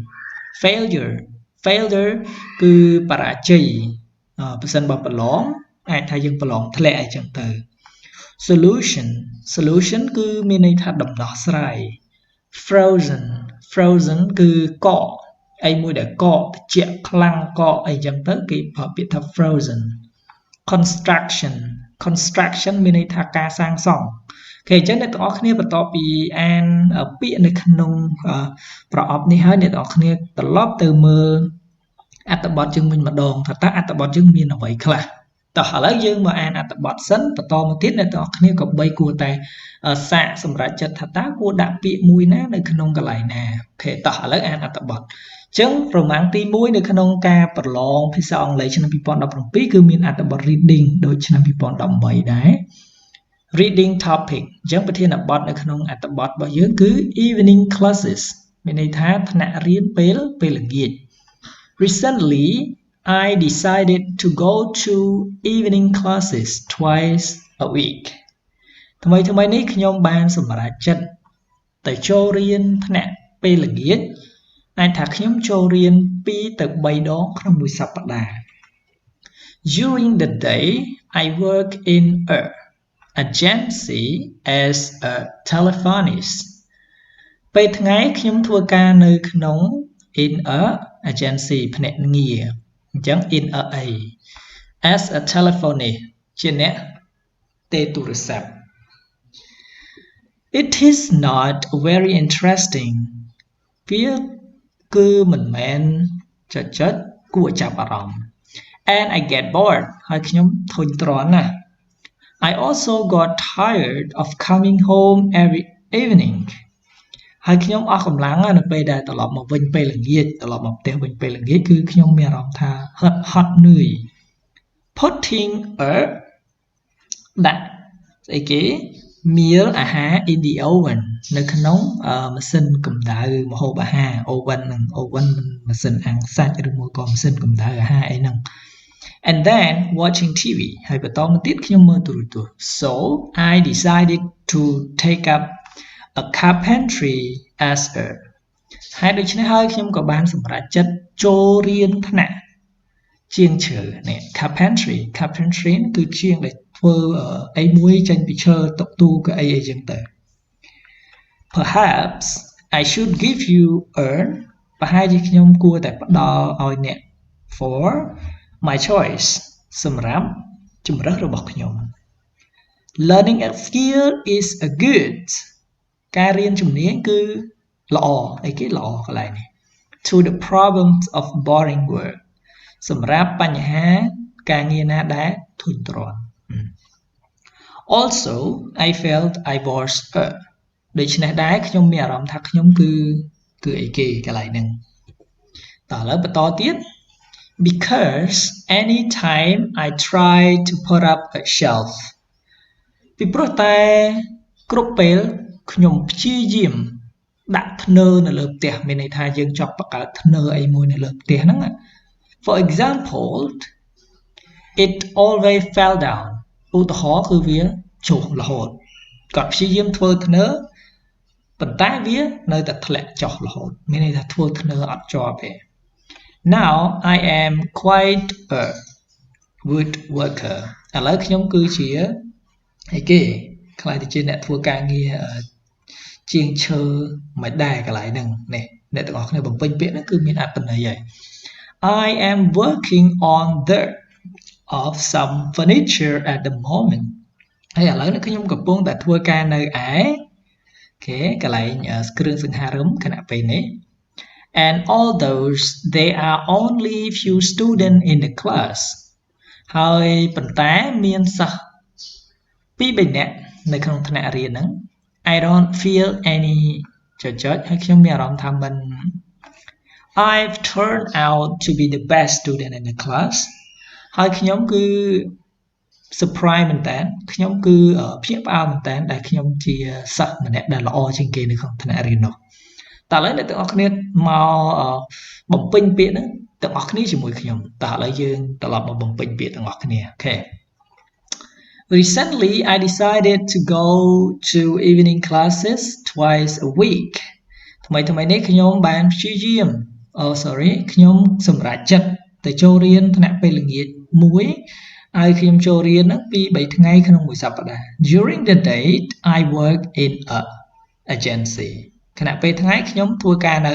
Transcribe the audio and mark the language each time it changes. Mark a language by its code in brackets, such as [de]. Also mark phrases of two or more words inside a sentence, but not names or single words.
[km] failure គឺបរាជ័យបើសិនបើប្រឡងអាចថាយើងប្រឡងធ្លាក់អីចឹងទៅ solution គឺមានន័យថាដំណោះស្រាយ frozen គឺកកអីមួយដែលកកត្រជាក់ខ្លាំងកកអីចឹងទៅគេប្រើពាក្យថា frozen construction មានន័យថាការសាងសង់គេអញ្ចឹងអ្នកទាំងអស់គ្នាបន្ទាប់ពីអានពាក្យនៅក្នុងប្រអប់នេះហើយអ្នកទាំងអស់គ្នាត្រឡប់ទៅមើលអត្ថបទយើងវិញម្ដងថាតើអត្ថបទយើងមានអ្វីខ្លះតោះឥឡូវយើងមកអានអត្ថ បទសិនបន្តមកទៀតអ្នកទាំងអស់គ្នាក៏បីគួរតែសាកសម្រេចចិត្តថាតើគួរដាក់ពាក្យមួយណានៅក្នុងកន្លែងណាអូខេតោះឥឡូវអានអត្ថបទអញ្ចឹងប្រមាណទី 1នៅក្នុងការប្រឡងភាសាអង់គ្លេសឆ្នាំ2017គឺមានអត្ថបទ reading ដូចឆ្នាំ2018ដែរ [en] reading topic [km] អញ្ចឹងប្រធានបទនៅក្នុងអត្ថ បទរបស់យើងគឺ [en] evening classes [km] មានន័យថាថ្នាក់រៀនពេលល្ងាច [en] recently I decided to go to evening classes twice a week [km] ថ្មីនេះខ្ញុំបានសម្រេចចិត្តទៅចូលរៀនថ្នាក់ពេល ល្ងាចអាចថាខ្ញុំចូលរៀន2ទៅ3ដងក្នុងមួយសប្តាហ៍ [en] during the day I work in a agency as a telephonist [km] ពេលថ្ងៃខ្ញុំធ្វើការនៅក្នុង [en] in a agency [km] ភ្នាក់ងារអញ្ចឹង [en] in a as a telephonist [km] ជាអ្នកទេទូរស័ព្ទ [en] it is not very interesting [km] វាគឺមិនមែនចុចគួរចាប់អារម្មណ៍ [en] and I get bored [km] ហើយខ្ញុំធុញទ្រាន់ណាស់ [en] I also got tired of coming home every evening [km] ហើយខ្ញុំអស់កម្លាំងនៅពេលដែលត្រឡប់មកវិញពេលល្ងាចត្រឡប់មកផ្ទះវិញពេលល្ងាចគឺខ្ញុំមានអារម្មណ៍ថាហត់នឿយ [en] putting a [km] ដាក់ស្អីគេ meal អាហារ [en] in the oven [km] នៅក្នុងម៉ាស៊ីនកម្ដៅម្ហូបអាហារ oven ម៉ាស៊ីនអាំងសាច់ឬមួយក៏ម៉ាស៊ីនកម្ដៅអាហារអីហ្នឹង [en] And then watching TV [km] ហើយបន្តមកទៀតខ្ញុំមើលទូរទស្សន៍ [en] So I decided to take up a carpentry as a [km] ហើយដូច្នេះហើយខ្ញុំក៏បានសម្រេចចិត្តចូលរៀនថ្នាក់ជាងឈើនេះ carpentry គឺជាងដែលធ្វើអីមួយចេញពីឈើតុទូកៅអី អីចឹងទៅ [en] Perhaps I should give you a [km] ប្រហែលជាខ្ញុំគួរតែផ្ដល់ឲ្យអ្នក [en] for my choice [km] សម្រាប់ជម្រើសរបស់ខ្ញុំ [en] Learning a skill is a good [km] ការរៀនជំនាញគឺល្អអីគេល្អកន្លែងនេះ [en] to the problems of boring [km] work សម្រាប់បញ្ហាការងារណាដែលធុញទ្រាន់ [en] Also I felt I was [km] ដូច្នេះដែរខ្ញុំមានអារម្មណ៍ថាខ្ញុំ គឺអីគេកន្លែងហ្នឹងតោះឥឡូវបន្តទៀត [en] because anytime I try to put up a shelf [km] ពីព្រោះតែគ្រប់ពេលខ្ញុំព្យាយាមដាក់ធ្នើនៅលើផ្ទះមានន័យថាយើងចង់បង្កើតធ្នើអីមួយនៅលើផ្ទះហ្នឹង [en] For example it always fell down [km] ឧទាហរណ៍គឺវាចុះរហូតគាត់ព្យាយាមធ្វើធ្នើប៉ុន្តែវានៅតែធ្លាក់ចុះរហូតមានន័យថាធ្វើធ្នើអត់ជាប់ ទេ [en] Now I am quite a woodworker [km] ឥឡូវខ្ញុំគឺជាអីគេខ្លាចទៅជាអ្នកធ្វើការងារជាងឈើមិនដែរកន្លែងហ្នឹង នេះអ្នកទាំងអស់គ្នាបំពេញពាក្យហ្នឹងគឺមានអត្ថន័យហើយ [en] I am working on the of some furniture at the moment [km] ហើយឥឡូវនេះខ្ញុំកំពុងតែធ្វើការនៅឯគេកន្លែងគ្រឿងសង្ហារឹមខណៈពេលនេះ [en] and although there are only few students in the class [km] ហើយប៉ុន្តែមានសិស្ស2-3នាក់នៅក្នុងថ្នាក់រៀនហ្នឹង [en] I don't feel any [km] ចុចហើយខ្ញុំមានអារម្មណ៍ថាមិន [en] I've turned out to be the best student in the class [km] ហើយខ្ញុំគឺ [en] surprise [km] មែនតើខ្ញុំគឺ ភ្ញាក់ផ្អើលមែនតើដែលខ្ញុំជាសិស្សម្នាក់ដែលល្អជាងគេនៅក្នុងថ្នាក់រៀននោះតើឥឡូវអ្នកទាំងអស់គ្នាមកបំពេញពាក្យហ្នឹងទាំងអស់គ្នាជាមួយខ្ញុំតើឥឡូវយើងត្រឡប់មកបំពេញពាក្យទាំងអស់គ្នាអូខេ [en] Recently I decided to go to evening classes twice a week [km] ថ្មីនេះខ្ញុំ បានព្យាយាមខ្ញុំសម្រេចចិត្តទៅចូលរៀនថ្នាក់ពេលល្ងាចមួយហើយខ្ញុំចូលរៀនហ្នឹង 2-3 ថ្ងៃក្នុងមួយសប្តាហ៍ [en] During the day I work in a agency [km] ខណៈពេលថ្ងៃខ្ញុំធ្វើការនៅ